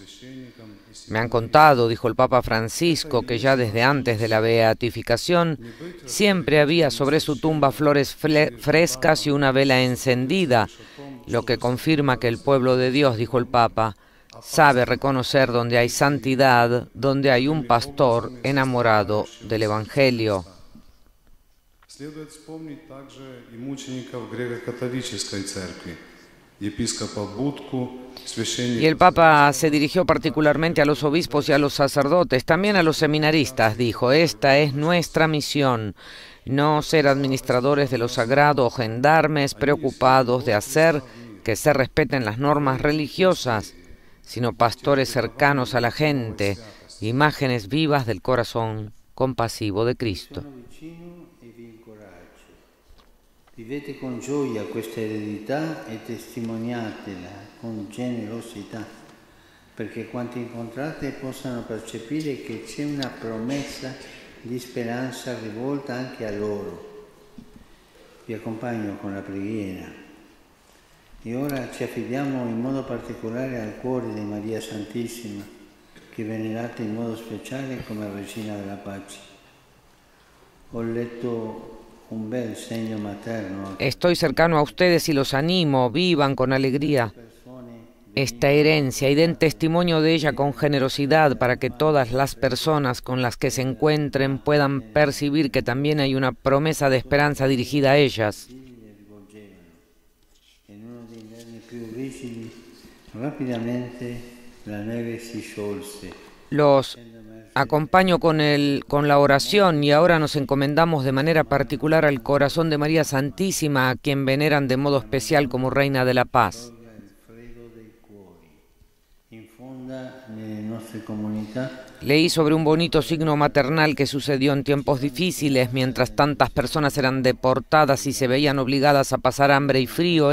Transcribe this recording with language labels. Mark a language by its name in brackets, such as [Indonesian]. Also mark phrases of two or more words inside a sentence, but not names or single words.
[Spanish] Me han contado, dijo el Papa Francisco, que ya desde antes de la beatificación siempre había sobre su tumba flores frescas y una vela encendida, lo que confirma que el pueblo de Dios, dijo el Papa, sabe reconocer donde hay santidad, donde hay un pastor enamorado del Evangelio. [Russian] Следует вспомнить также и мучеников греко-католической церкви, епископа Будку, [Spanish] Y el Papa se dirigió particularmente a los obispos y a los sacerdotes, también a los seminaristas. Dijo: esta es nuestra misión, no ser administradores de lo sagrado o gendarmes preocupados de hacer que se respeten las normas religiosas, sino pastores cercanos a la gente, imágenes vivas del corazón compasivo de Cristo. [Italian] Vivete con gioia questa eredità e testimoniatela con generosità, perché quanti incontrate possano percepire che c'è una promessa di speranza rivolta anche a loro. Vi accompagno con la preghiera e ora ci affidiamo in modo particolare al cuore di Maria Santissima, che venerate in modo speciale come Regina della Pace. Ho letto un bel segno materno. [Spanish] Estoy cercano a ustedes y los animo, vivan con alegría esta herencia y den testimonio de ella con generosidad para que todas las personas con las que se encuentren puedan percibir que también hay una promesa de esperanza dirigida a ellas. [Italian] En uno dei inverni più rigidi, rapidamente la neve si sciolse. [Spanish] Los acompaño con la oración y ahora nos encomendamos de manera particular al corazón de María Santísima, a quien veneran de modo especial como Reina de la Paz. Leí sobre un bonito signo maternal que sucedió en tiempos difíciles, mientras tantas personas eran deportadas y se veían obligadas a pasar hambre y frío.